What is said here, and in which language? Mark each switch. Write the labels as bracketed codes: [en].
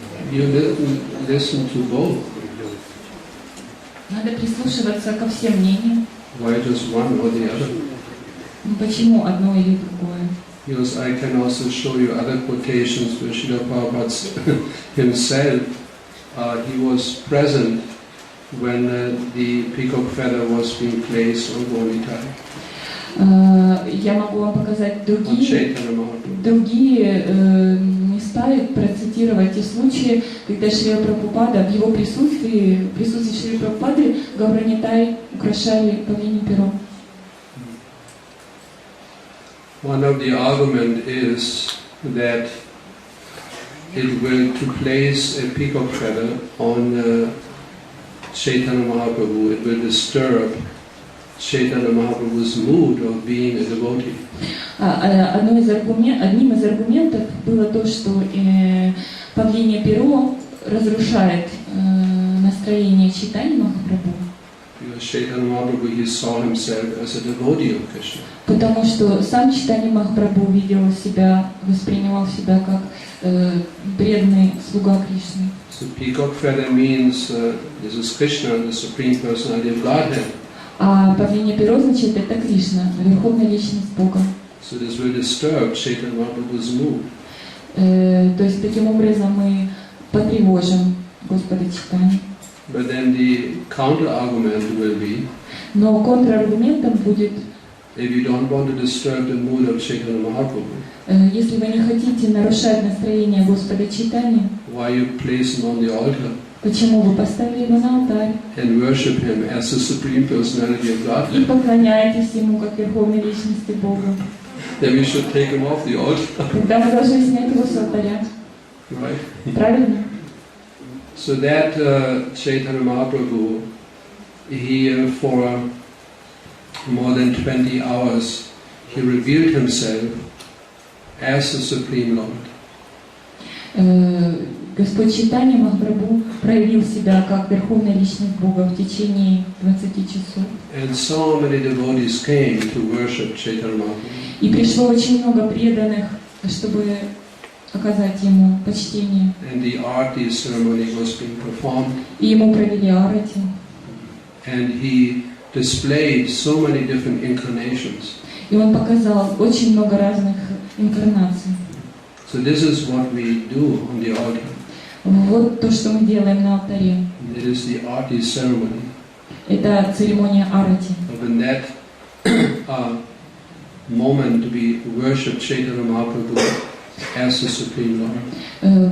[en] You listen to both. [ru] Надо прислушиваться ко всем мнениям. [en] Why just one or the other? [ru] Почему одно или другое? [en] Because I can also show you other quotations where Srila Prabhupada himself, he was present when the peacock feather was being placed on Golitai. [ru] Я могу вам показать другие места и процитировать те случаи, когда Шрила Прабхупада, в его присутствии Шрилы Прабхупады, Гауранитай украшали павлиньим пером. [en] One of the argument is that it will, to place a peacock feather on Chaitanya Mahaprabhu, it will disturb Chaitanya Mahaprabhu's mood of being a devotee. [ru] Одним из аргументов было то, что павлинье перо разрушает настроение Чайтаньи Махапрабху. [en] Because Chaitanya Mahaprabhu, he saw himself as a devotee of Krishna. [ru] Потому что сам Чайтанья Махапрабху видел себя, воспринимал себя как преданный слуга Кришны. [en] So peacock feather means this is Krishna, the Supreme Personality of Godhead. [ru] А павлинье перо значит это Кришна, верховная личность Бога. [en] So this will disturb Chaitanya Mahaprabhu's mood. [ru] То есть таким образом мы потревожим Господа Чайтанью. [en] But then the counter argument will be, [ru] Но контраргументом будет, [en] if you don't want to disturb the mood of Chaitanya Mahaprabhu, [ru] если вы не хотите нарушать настроение Господа Чайтаньи, [en] why you place him on the altar [ru] почему вы поставили его на алтарь [en] and worship him as the Supreme Personality of [ru] и [en] Godhead? [ru] поклоняетесь ему как верховной личности Бога? [en] Then we should take him off the altar. [ru] Тогда мы должны снять его с алтаря. [en] Right? [ru] Правильно? [en] So that Chaitanya Mahaprabhu, he for more than 20 hours, he revealed himself as the Supreme Lord. [ru] Господь Чайтанья Махапрабху проявил себя как верховная личность Бога в течение 20 часов. [en] And so many devotees came to worship Chaitanya Mahaprabhu. [ru] И пришло очень много преданных, чтобы оказать ему почтение. [en] And the arati ceremony was being performed. [ru] И ему провели арати. [en] And he displayed so many different incarnations. [ru] И он показал очень много разных инкарнаций. [en] So this is what we do on the altar. [ru] Вот то, что мы делаем на алтаре. [en] It is the arati ceremony. [ru] Это церемония арати. [en] But in that moment we worship Chaitanya Mahaprabhu as the Supreme Lord.